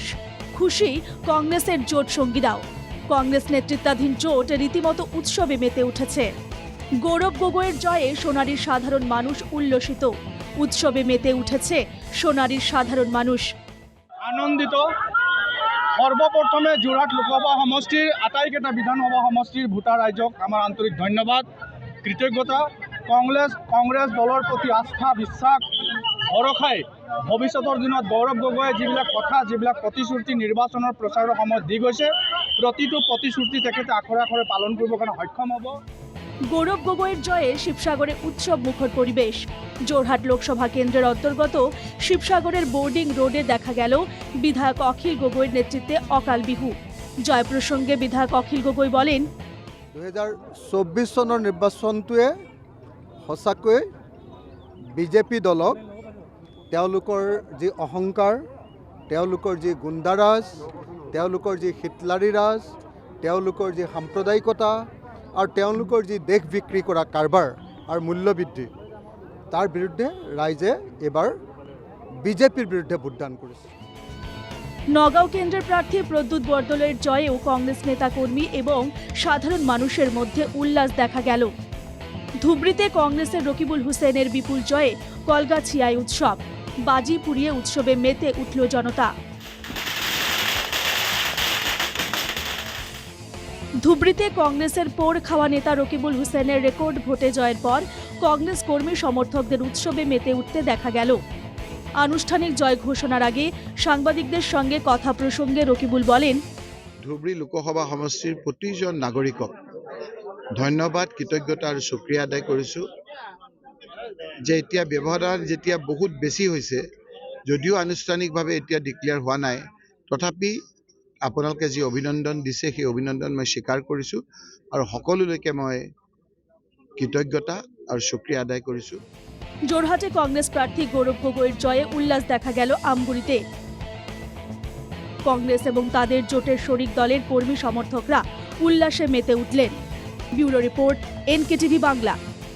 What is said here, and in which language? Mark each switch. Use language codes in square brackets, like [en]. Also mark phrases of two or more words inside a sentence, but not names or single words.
[bn] খুশি কংগ্রেসের জোট সঙ্গীরাও। কংগ্রেস নেতৃত্বাধীন জোট রীতিমতো উৎসবে মেতে উঠেছে। গৌরব গগৈয়ের জয়ে সোনারীর সাধারণ মানুষ উল্লসিত। উৎসবে মেতে উঠেছে সোনারীর সাধারণ মানুষ। আনন্দিত। [as] সর্বপ্রথমে যোৰহাট লোকসভা সমষ্টিৰ আটাইকেইটা বিধানসভা সমষ্টিৰ ভোটাৰ ৰাইজক আমাৰ আন্তৰিক ধন্যবাদ, কৃতজ্ঞতা। কংগ্ৰেছ দলৰ প্ৰতি আস্থা বিশ্বাস ভৰসাই ভৱিষ্যতৰ দিনত গৌৰৱ গগৈয়ে যিবিলাক কথা যিবিলাক প্ৰতিশ্ৰুতি নিৰ্বাচনৰ প্ৰচাৰৰ সময়ত দি গৈছে, প্ৰতিটো প্ৰতিশ্ৰুতি তেখেতে আখৰে আখৰে পালন কৰিবৰ কাৰণে সক্ষম হ'ব। [bn] গৌরব গগৈয়ের জয়ে শিবসাগরে উৎসব মুখর পরিবেশ। যোরহাট লোকসভা কেন্দ্রের অন্তর্গত শিবসাগরের বোর্ডিং রোডে দেখা গেল বিধায়ক অখিল গগৈর নেতৃত্বে অকাল বিহু। জয় প্রসঙ্গে বিধায়ক অখিল গগৈ বলেন, [as] 2024 চনৰ নিৰ্বাচনটোৱে সঁচাকৈ বিজেপি দলক তেওঁলোকৰ যি অহংকাৰ, তেওঁলোকৰ যি গুণ্ডাৰাজ, তেওঁলোকৰ যি হিটলাৰী ৰাজ, তেওঁলোকৰ যি সাম্প্ৰদায়িকতা আৰু তেওঁলোকৰ যি দেশ বিক্ৰী কৰা কাৰবাৰ আৰু মূল্যবৃদ্ধি, তাৰ বিৰুদ্ধে ৰাইজে এবাৰ বিজেপিৰ বিৰুদ্ধে ভোটদান কৰিছে। [bn] নগাঁও কেন্দ্রের প্রার্থী প্রদ্যুৎ বরদলৈর জয়েও কংগ্রেস নেতাকর্মী এবং সাধারণ মানুষের মধ্যে উল্লাস দেখা গেল। ধুবড়ীতে কংগ্রেসের রকিবুল হুসেনের বিপুল জয়ে কলগাছিয়ায় উৎসব। বাজি পুড়িয়ে উৎসবে মেতে উঠল জনতা। ধুবড়ীতে কংগ্রেসের পোড় খাওয়া নেতা রকিবুল হুসেনের রেকর্ড ভোটে জয়ের পর কংগ্রেস কর্মী সমর্থকদের উৎসবে মেতে উঠতে দেখা গেল। আনুষ্ঠানিক জয় ঘোষণার আগে সাংবাদিকদের সঙ্গে কথা প্রসঙ্গে রকিবুল বলেন, [as] ধুবড়ী লোকসভা সমষ্টিৰ প্ৰতিজন নাগৰিকক ধন্যবাদ, কৃতজ্ঞতা আৰু শুক্ৰিয়া আদায় কৰিছোঁ যে এতিয়া ব্যৱধান যেতিয়া বহুত বেছি হৈছে, যদিও আনুষ্ঠানিকভাৱে এতিয়া ডিক্লেয়াৰ হোৱা নাই, তথাপি আপোনালোকে যি অভিনন্দন দিছে সেই অভিনন্দন মই স্বীকাৰ কৰিছোঁ আৰু সকলোলৈকে মই কৃতজ্ঞতা আৰু শুক্ৰিয়া আদায় কৰিছোঁ। [bn] যোরহাটে কংগ্রেস প্রার্থী গৌরব গগৈয়ের জয়ে উল্লাস দেখা গেল আমগুড়িতে। কংগ্রেস এবং তাদের জোটের শরিক দলের কর্মী সমর্থকরা উল্লাসে মেতে উঠলেন। ব্যুরো রিপোর্ট, NKTV বাংলা।